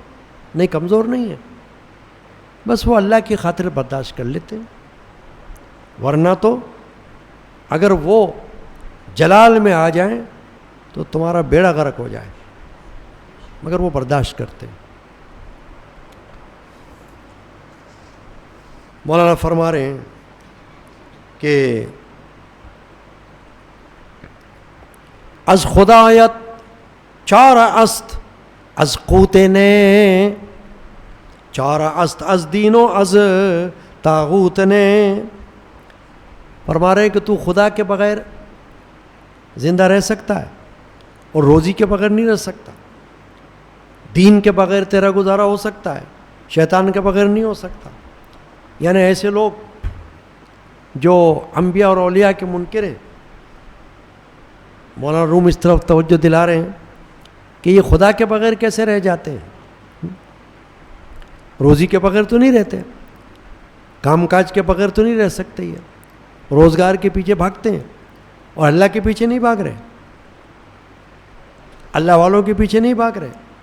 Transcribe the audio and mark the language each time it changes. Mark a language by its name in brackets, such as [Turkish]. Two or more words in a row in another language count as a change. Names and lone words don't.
[Urdu] نہیں، کمزور نہیں ہے، بس وہ اللہ کی خاطر برداشت کر لیتے ہیں، ورنہ تو اگر وہ جلال میں آ جائیں تو تمہارا بیڑا غرق ہو جائے، مگر وہ برداشت کرتے ہیں۔ مولانا فرما رہے ہیں کہ [Persian] از خدایت چارہ است از قوتے نے، چارہ است از دین و از طاغوت نے۔ [Urdu] فرما رہے ہیں کہ تو خدا کے بغیر زندہ رہ سکتا ہے اور روزی کے بغیر نہیں رہ سکتا، دین کے بغیر تیرا گزارا ہو سکتا ہے، شیطان کے بغیر نہیں ہو سکتا۔ یعنی ایسے لوگ جو انبیاء اور اولیاء کے منکر ہیں، مولانا روم اس طرف توجہ دلا رہے ہیں کہ یہ خدا کے بغیر کیسے رہ جاتے ہیں، روزی کے بغیر تو نہیں رہتے، کام کاج کے بغیر تو نہیں رہ سکتے، یہ روزگار کے پیچھے بھاگتے ہیں، اور اللہ کے پیچھے نہیں بھاگ رہے، اللہ والوں کے پیچھے نہیں بھاگ رہے۔